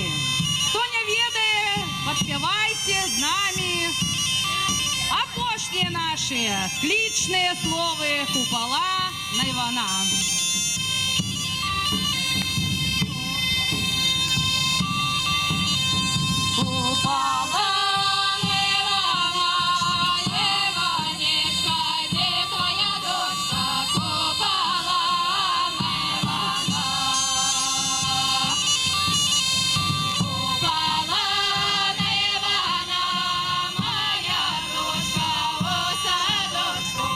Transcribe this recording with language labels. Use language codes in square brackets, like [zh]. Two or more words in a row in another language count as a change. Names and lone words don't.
[be] Хто не ведае, падспявайце з намі апошнія нашыя клічныя словы Купала на Івана. Купала на Івана, Іванечка, [uk] де твоя дочка? Купала на Івана. Купала на Івана, моя дочка, у садочку.